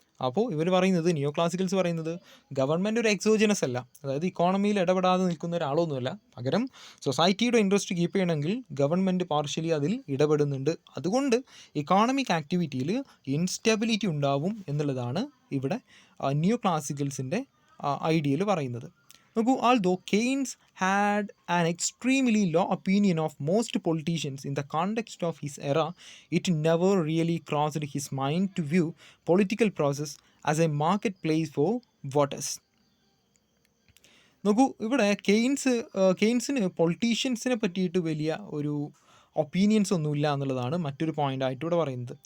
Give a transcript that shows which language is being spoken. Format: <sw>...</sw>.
<ml>അപ്പോൾ ഇവർ പറയുന്നത്, നിയോ ക്ലാസിക്കൽസ് പറയുന്നത്, ഗവൺമെൻറ് ഒരു എക്സോജനസ് അല്ല, അതായത് ഇക്കോണമിയിൽ ഇടപെടാതെ നിൽക്കുന്ന ഒരാളൊന്നുമല്ല, പകരം സൊസൈറ്റിയുടെ ഇൻട്രസ്റ്റ് കീപ്പ് ചെയ്യണമെങ്കിൽ ഗവൺമെൻറ് പാർഷ്യലി അതിൽ ഇടപെടുന്നുണ്ട്. അതുകൊണ്ട് ഇക്കോണമിക് ആക്ടിവിറ്റിയിൽ ഇൻസ്റ്റെബിലിറ്റി ഉണ്ടാവും എന്നുള്ളതാണ് ഇവിടെ നിയോ ക്ലാസിക്കൽസിൻ്റെ ഐഡിയയിൽ പറയുന്നത്. നോക്കൂ,</ml> <en>although Keynes had an extremely low opinion of most politicians in the context of his era, it never really crossed his mind to view political process as a marketplace for voters.</en> <ml>നോക്കൂ, ഇവിടെ കെയ്ൻസിന് പൊളിറ്റീഷ്യൻസിനെ പറ്റിയിട്ട് വലിയ ഒരു opinions ഒന്നുമില്ല എന്നുള്ളതാണ് മറ്റൊരു പോയിൻ്റായിട്ട് ഇവിടെ പറയുന്നത്.</ml>